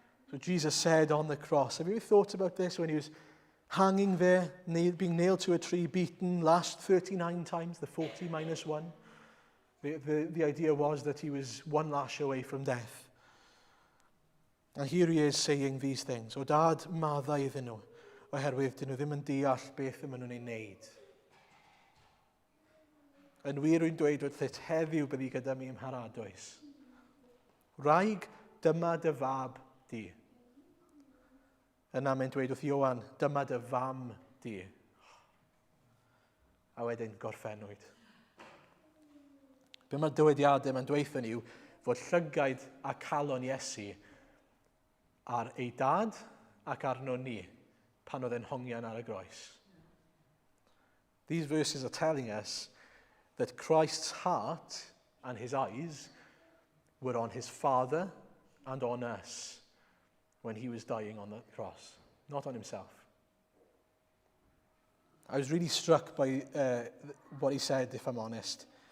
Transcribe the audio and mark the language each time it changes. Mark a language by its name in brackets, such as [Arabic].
[English] So Jesus said on the cross, have you ever thought about this when he was hanging there, being nailed to a tree, beaten, lashed 39 times, the 40 minus 1? The idea was that he was one lash away from death. And here he is saying these things. [Welsh] O dad, maddau iddyn nhw, oherwydd dyn nhw ddim yn deall beth y maen nhw'n ei wneud. Yn wir wy'n dweud wrth heddiw byddi gyda mi ym Mharadwys. Wraig, dyma dy fab di. Yna mae'n dweud wrth Ioan, dyma dy fam di. A wedyn gorffennwyd. Be mae'r dywediadau mae'n dweud yn yw fod llygaid a calon Iesu ar ei dad ac arno ni pan oedd e'n hongian ar y groes. [English] These verses are telling us that Christ's heart and his eyes were on his Father and on us when he was dying on the cross, not on himself. I was really struck by what he said, if I'm honest.